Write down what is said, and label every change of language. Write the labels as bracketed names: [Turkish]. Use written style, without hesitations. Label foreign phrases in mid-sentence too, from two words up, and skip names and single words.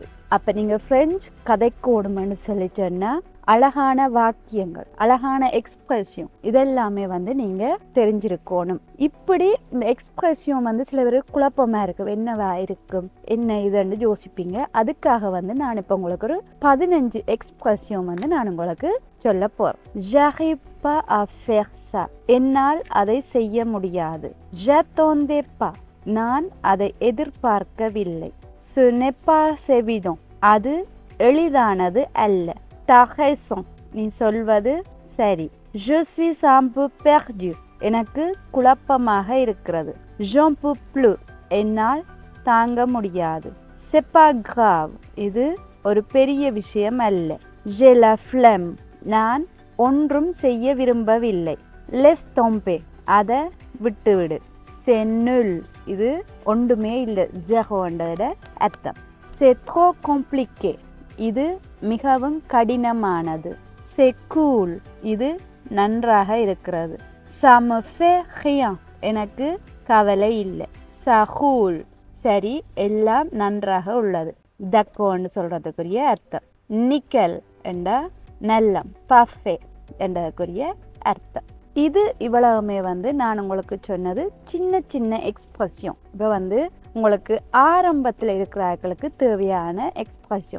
[Tamil] அப்ப நீங்க பிரெஞ்சு கதைக்கணும்னு சொல்லி சொன்னா அழகான வாக்கியங்கள், அழகான எக்ஸ்பிரஷன் இதெல்லாமே வந்து நீங்க தெரிஞ்சிருக்கணும். இப்படி இந்த எக்ஸ்பிரஷன் வந்து சில பேர் குழப்பமா இருக்கு, என்னவா இருக்கும் என்ன இதுன்னு யோசிப்பீங்க. அதுக்காக வந்து நான் இப்ப உங்களுக்கு ஒரு 15 எக்ஸ்பிரஷன் வந்து நான் உங்களுக்கு சொல்ல போறேன். [French] J'arrive pas à faire ça, [Tamil] என்னால் அதை செய்ய முடியாது. [French] J'attendais pas, [Tamil] நான் அதை எதிர்பார்க்கவில்லை. [French] Ce n'est pas évident, [Tamil] அது எளிதானது அல்ல. [French] T'as raison, [Tamil] நீ சொல்வது சரி. [French] Je suis un peu perdu, [Tamil] எனக்கு குழப்பமாக இருக்கிறது. [French] J'en peux plus, [Tamil] என்னால் தாங்க முடியாது. [French] C'est pas grave, [Tamil] இது ஒரு பெரிய விஷயம் அல்ல. [French] J'ai la flemme, [Tamil] நான் ஒன்றும் செய்ய விரும்பவில்லை. [French] Laisse tomber, [Tamil] அதை விட்டுவிடு. [French] C'est nul, [Tamil] இது ஒன்றுமே இல்லை, ஜெரோன்றத அர்த்தம். [French] C'est trop compliqué, [Tamil] இது மிகவும் கடினமானது. [French] C'est cool, [Tamil] இது நன்றாக இருக்கிறது. [French] Ça me fait rien, [Tamil] எனக்கு கவலை இல்லை. [French] Ça roule, [Tamil] சரி எல்லாம் நன்றாக உள்ளது. D'accord சொல்றதுக்குரிய அர்த்தம். Nickel என்ற நல்லம், parfait என்றதுக்குரிய அர்த்தம். இது இவ்வளவுமே வந்து நான் உங்களுக்கு சொன்னது சின்ன சின்ன எக்ஸ்பிரஷன். இப்போ வந்து உங்களுக்கு ஆரம்பத்தில் இருக்கிறவர்களுக்கு தேவையான எக்ஸ்பிரஷன்.